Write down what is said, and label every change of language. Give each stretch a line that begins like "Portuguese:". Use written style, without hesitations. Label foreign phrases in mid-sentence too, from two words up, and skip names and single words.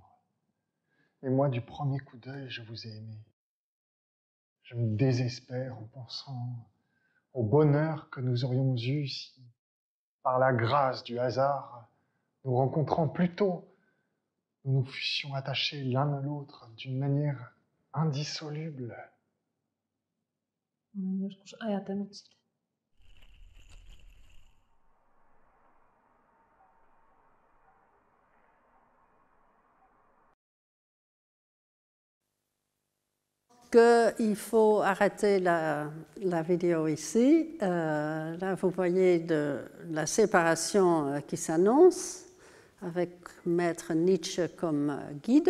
French: Et moi, du premier coup d'œil, je vous ai aimé. Je me désespère en pensant au bonheur que nous aurions eu si, par la grâce du hasard, nous rencontrant plus tôt, nous nous fussions attachés l'un à l'autre d'une manière indissoluble.
Finnish: Olen joskus ajatellut sitä.
French: qu'il faut arrêter la vidéo ici. Là, vous voyez la séparation qui s'annonce avec Maître Nietzsche comme guide.